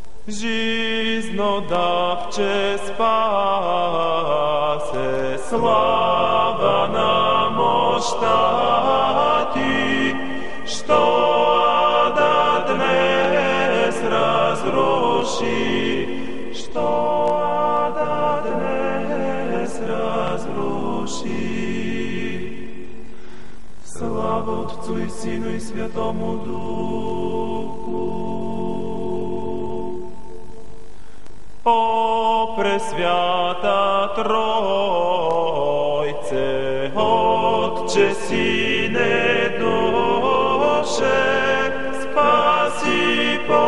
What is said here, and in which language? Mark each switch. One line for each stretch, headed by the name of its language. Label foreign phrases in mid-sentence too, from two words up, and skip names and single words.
Bulgarian: Жизнодавче спасе, слава нам ощати, что ада днес разруши, что ада днес разруши.
Church Slavic: Слава Отцу и Сину и Святому Духу.
Bulgarian: О пресвята Тройце, Отче, Сине, Душе, спаси,